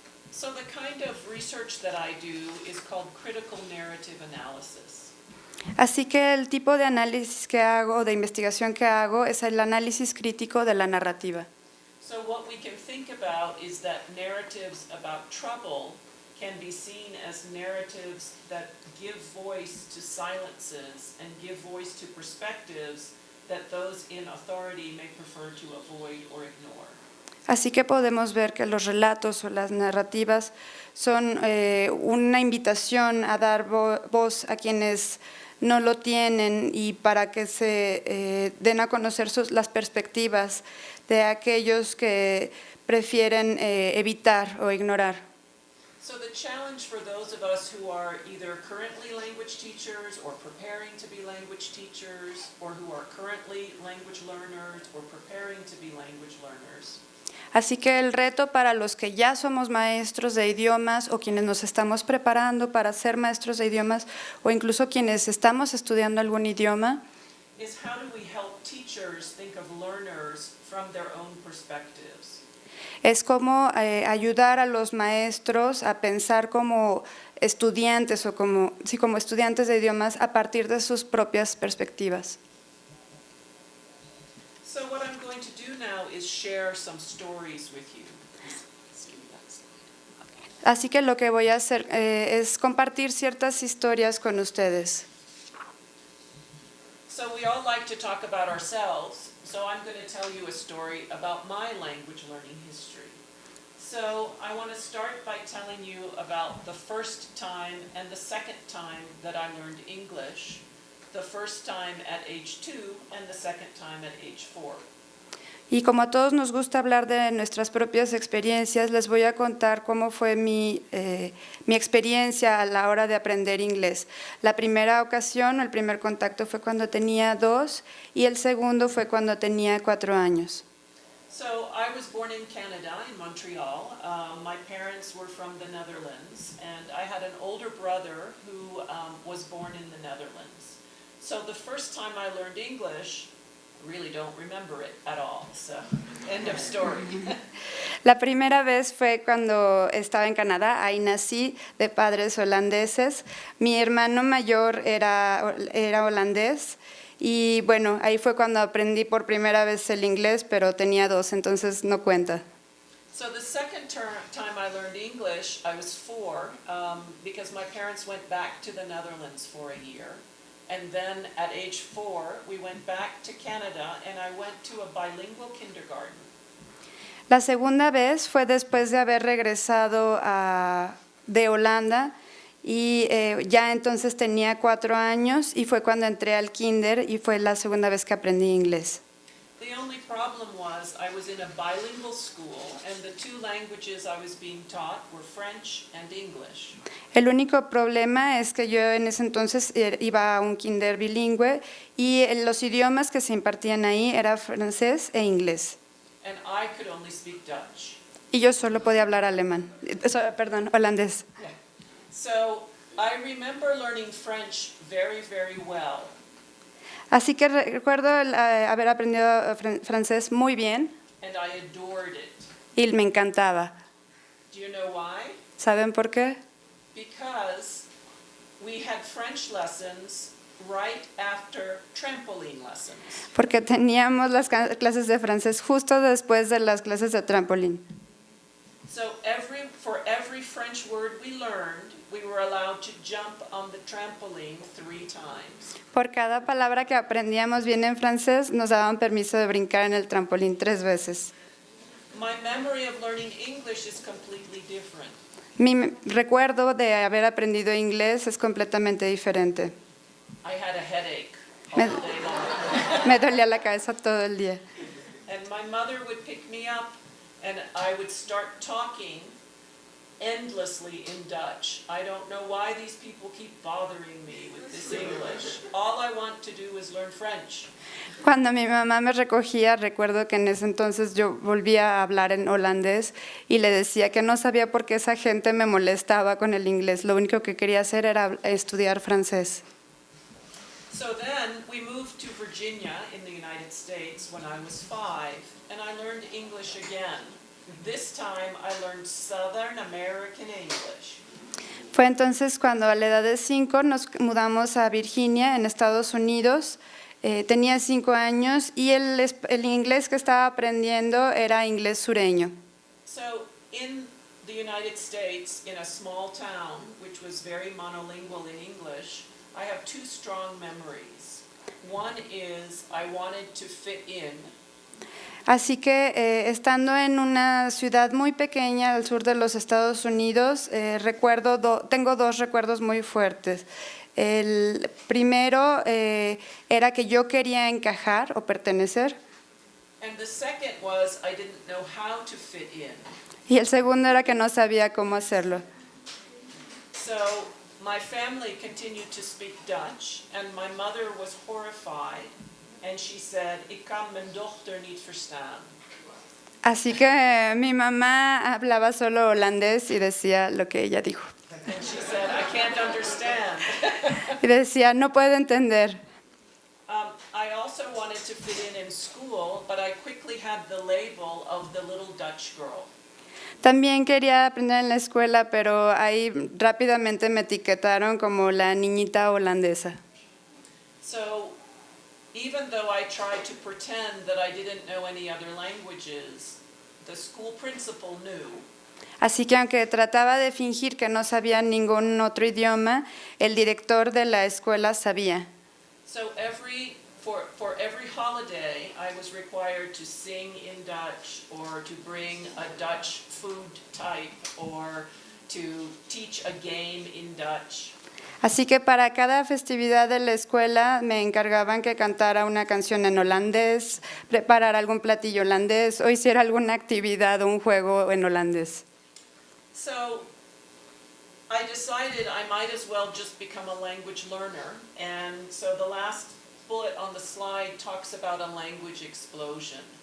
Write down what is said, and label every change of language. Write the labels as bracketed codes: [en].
[en] So the kind of research that I do is called critical narrative analysis. [es] Así que el tipo de análisis que hago, de investigación que hago, es el análisis crítico de la narrativa. [en] So what we can think about is that narratives about trouble can be seen as narratives that give voice to silences and give voice to perspectives that those in authority may prefer to avoid or ignore. [es] Así que podemos ver que los relatos o las narrativas son una invitación a dar voz a quienes no lo tienen y para que se den a conocer las perspectivas de aquellos que prefieren evitar o ignorar. [en] So the challenge for those of us who are either currently language teachers or preparing to be language teachers or who are currently language learners or preparing to be language learners. [es] Así que el reto para los que ya somos maestros de idiomas o quienes nos estamos preparando para ser maestros de idiomas o incluso quienes estamos estudiando algún idioma [en] Is how do we help teachers think of learners from their own perspectives? [es] es como ayudar a los maestros a pensar como estudiantes o como estudiantes de idiomas a partir de sus propias perspectivas. [en] So what I'm going to do now is share some stories with you. Let's give me that slide. [es] Así que lo que voy a hacer es compartir ciertas historias con ustedes. [en] So we all like to talk about ourselves, so I'm going to tell you a story about my language learning history. So I want to start by telling you about the first time and the second time that I learned English, the first time at age 2 and the second time at age 4. [es] Y como a todos nos gusta hablar de nuestras propias experiencias, les voy a contar cómo fue mi experiencia a la hora de aprender inglés. La primera ocasión, el primer contacto fue cuando tenía 2 y el segundo fue cuando tenía 4 años. [en] So I was born in Canada, in Montreal. My parents were from the Netherlands, and I had an older brother who was born in the Netherlands. So the first time I learned English, I really don't remember it at all, so end of story. [es] La primera vez fue cuando estaba en Canadá, ahí nací de padres holandeses. Mi hermano mayor era holandés y bueno, ahí fue cuando aprendí por primera vez el inglés, pero tenía 2, entonces no cuenta. [en] So the second time I learned English, I was 4, because my parents went back to the Netherlands for a year. And then at age 4, we went back to Canada and I went to a bilingual kindergarten. [es] La segunda vez fue después de haber regresado de Holanda y ya entonces tenía 4 años y fue cuando entré al kinder y fue la segunda vez que aprendí inglés. [en] The only problem was I was in a bilingual school and the 2 languages I was being taught were French and English. [es] El único problema es que yo en ese entonces iba a un kinder bilingüe y los idiomas que se impartían ahí era francés e inglés. [en] And I could only speak Dutch. [es] Y yo solo podía hablar alemán, holandés. [en] Yeah. So I remember learning French very, very well. [es] Así que recuerdo haber aprendido francés muy bien [en] And I adored it. [es] y me encantaba. [en] Do you know why? [es] ¿Saben por qué? [en] Because we had French lessons right after trampoline lessons. [es] Porque teníamos las clases de francés justo después de las clases de trampolín. [en] So for every French word we learned, we were allowed to jump on the trampoline 3 times. [es] Por cada palabra que aprendíamos bien en francés, nos daban permiso de brincar en el trampolín 3 veces. [en] My memory of learning English is completely different. [es] Mi recuerdo de haber aprendido inglés es completamente diferente. [en] I had a headache all [es] Me- [en] day long. [es] Me dolía la cabeza todo el día. [en] And my mother would pick me up and I would start talking endlessly in Dutch. I don't know why these people keep bothering me with this English. All I want to do is learn French. [es] Cuando mi mamá me recogía, recuerdo que en ese entonces yo volvía a hablar en holandés y le decía que no sabía por qué esa gente me molestaba con el inglés. Lo único que quería hacer era estudiar francés. [en] So then we moved to Virginia in the United States when I was 5, and I learned English again. This time I learned Southern American English. [es] Fue entonces cuando a la edad de 5 nos mudamos a Virginia, en Estados Unidos. Tenía 5 años y el inglés que estaba aprendiendo era inglés sureño. [en] So in the United States, in a small town, which was very monolingual in English, I have two strong memories. One is I wanted to fit in. [es] Así que estando en una ciudad muy pequeña al sur de los Estados Unidos, tengo dos recuerdos muy fuertes. El primero era que yo quería encajar o pertenecer, [en] And the second was I didn't know how to fit in. [es] y el segundo era que no sabía cómo hacerlo. [en] So my family continued to speak Dutch, and my mother was horrified, and she said, [nl] "Ik kan mijn dochter niet verstaan." [es] Así que mi mamá hablaba solo holandés y decía lo que ella dijo. [en] And she said, "I can't understand." [es] Y decía, no puedo entender. [en] I also wanted to fit in school, but I quickly had the label of the little Dutch girl. [es] También quería aprender en la escuela, pero ahí rápidamente me etiquetaron como la niñita holandesa. [en] So even though I tried to pretend that I didn't know any other languages, the school principal knew. [es] Así que aunque trataba de fingir que no sabía ningún otro idioma, el director de la escuela sabía. [en] So for every holiday, I was required to sing in Dutch or to bring a Dutch food type or to teach a game in Dutch. [es] Así que para cada festividad de la escuela me encargaban que cantara una canción en holandés, preparar algún platillo holandés o hiciera alguna actividad o un juego en holandés. [en] So I decided I might as well just become a language learner, and so the last bullet on the slide talks about a language explosion.